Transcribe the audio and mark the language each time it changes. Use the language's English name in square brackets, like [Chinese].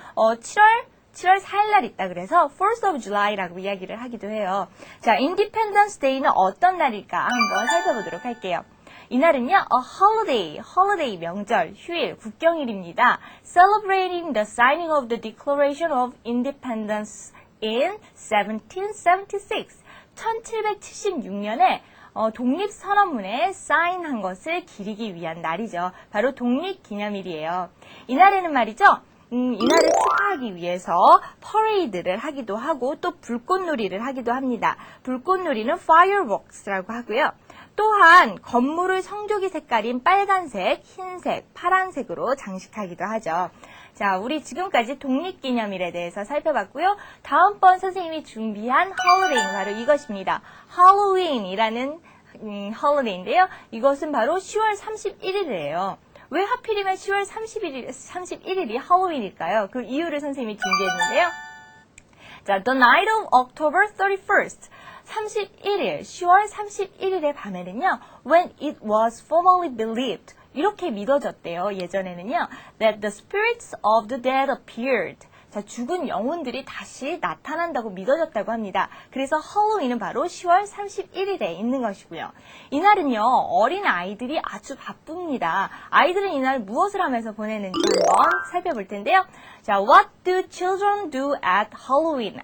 [Korean] 7월 4일 날 있다 그래서 4th of July라고 이야기를 하기도 해요. 자, Independence Day는 어떤 날일까 한번 살펴보도록 할게요. 이날은요, holiday, 명절, 휴일, 국경일입니다. [English] Celebrating the signing of the Declaration of Independence in 1776. [Korean] 1776년에 독립선언문에 사인한 것을 기리기 위한 날이죠. 바로 독립기념일이에요. 이날에는 말이죠. 이날을 축하하기 위해서 퍼레이드를 하기도 하고 또 불꽃놀이를 하기도 합니다. 불꽃놀이는 fireworks라고 하고요. 또한 건물을 성조기 색깔인 빨간색, 흰색, 파란색으로 장식하기도 하죠. 자, 우리 지금까지 독립기념일에 대해서 살펴봤고요. 다음번 선생님이 준비한 holiday 바로 이것입니다. 할로윈이라는 holiday인데요. 이것은 바로 10월 31일이에요. 왜 하필이면 10월 31일이 할로윈일까요? 그 이유를 선생님이 준비했는데요. [English] 자, The night of October 31st. [Korean] 31일, 10월 31일의 밤에는요, [English] when it was formally believed. [Korean] 이렇게 믿어졌대요. 예전에는요, [English] that the spirits of the dead appeared. [Korean] 자, 죽은 영혼들이 다시 나타난다고 믿어졌다고 합니다. 그래서 할로윈은 바로 10월 31일에 있는 것이고요. 이날은요, 어린 아이들이 아주 바쁩니다. 아이들은 이날 무엇을 하면서 보내는지 한번 살펴볼 텐데요. [English] 자, what do children do at Halloween?